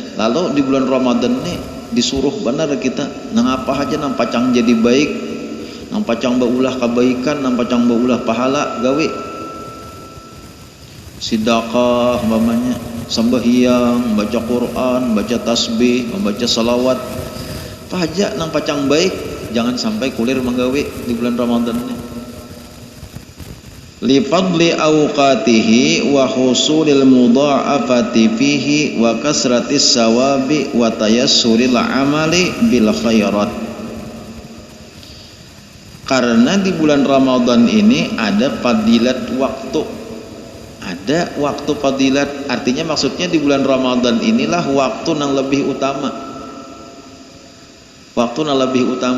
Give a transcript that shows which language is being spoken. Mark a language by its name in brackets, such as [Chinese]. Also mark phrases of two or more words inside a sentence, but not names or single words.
[Banjar] Lalu di bulan Ramadan ini disuruh benar kita nang apa aja nang pacang jadi baik, nang pacang baulah kebaikan, nang pacang baulah pahala gawe. Sedekah umpamanya, sembahyang, baca Quran, baca tasbih, membaca salawat. Apa aja nang pacang baik, jangan sampai kulir menggawe di bulan Ramadan ini. [Arabic] لفضل أوقاته وحصول المضاعفة فيه وكثرة الثواب وتيسر العمل بالخيرات. [Indonesian] Karena di bulan Ramadan ini ada fadilat waktu. Ada waktu fadilat, artinya maksudnya di bulan Ramadan inilah waktu yang lebih utama. Waktu yang lebih utama.